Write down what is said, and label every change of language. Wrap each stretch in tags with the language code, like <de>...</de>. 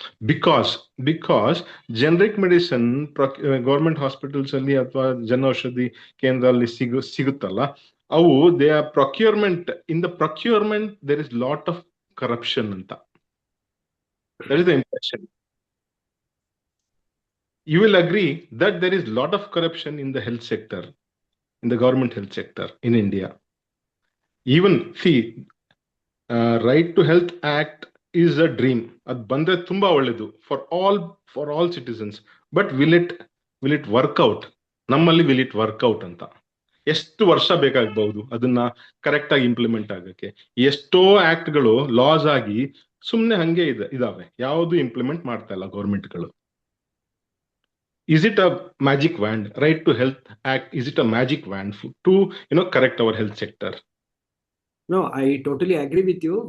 <en>because generic medicine</en> <kn>government hospitals ಅಲ್ಲಿ ಅಥವಾ ಜನೌಷಧಿ ಕೇಂದ್ರ ಅಲ್ಲಿ ಸಿಗುತ್ತಲ್ಲ, ಅವು</kn> <en>They are procurement. In the procurement there is lot of corruption ಅಂತ. that is the impression. You will agree that there is lot of corruption in the health sector, in the government health sector in India. Even see, right to health act is a dream.</en> <kn>Ad bandre tumba ಒಳ್ಳೆದು</kn> <en>for all citizens. But will it work out?</en> <kn>ನಮ್ಮಲ್ಲಿ</kn> <en>will it work out</en> <kn>ಅಂತ ಎಷ್ಟು ವರ್ಷ ಬೇಕಾಗಬಹುದು ಅದನ್ನ correct ಆಗಿ implement ಆಗಕ್ಕೆ? ಎಷ್ಟೋ ಆಕ್ಟ್ಗಳು ಲಾಸ್ ಆಗಿ ಸುಮ್ನೆ ಹಂಗೆ ಇದಾವೆ, ಯಾವುದು ಇಂಪ್ಲಿಮೆಂಟ್ ಮಾಡ್ತಾ ಇಲ್ಲ ಗೌರ್ಮೆಂಟ್ಗಳು.</kn> <en>Is it a magic wand? Right to Health Act, is it a magic wand to correct our health sector? No, I totally agree with you.</en>